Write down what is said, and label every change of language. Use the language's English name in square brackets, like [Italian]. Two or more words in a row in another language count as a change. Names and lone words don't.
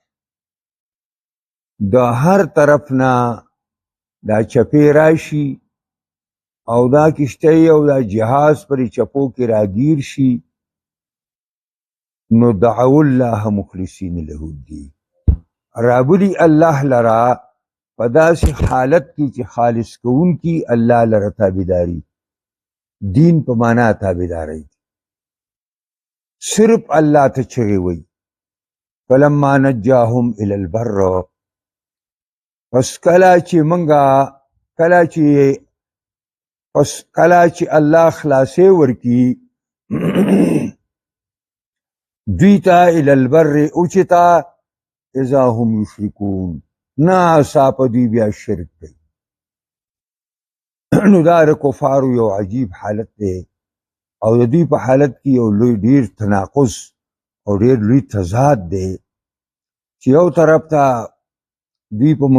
[Pashto] د هر طرف نه دا چپې راشي او دا کشتۍ او دا جهاز پر چپو کې راگیر شي نو [Arabic] دعوا الله مخلصین له الدین، [Pashto] رابلی الله لرا په داسې حالت کې چې خالص کوونکي الله لره تابعداري، دین په معنا تابعداري، صرف الله ته چغې وي. [Arabic] فلما نجاهم الى البر، [Pashto] پس کله چې الله خلاصې ورکی دوی ته [Arabic] الى البر [Pashto] اوچتا [Arabic] اذا هم یشرکون، [Pashto] ناڅاپه په دوی بیا شرک کوي. نو دا د کفارو یو عجیب حالت دی او د دوی په حالت کې یو لوی ډیر تناقض او ډیر لوی تضاد دی چې یو طرف ته دوی په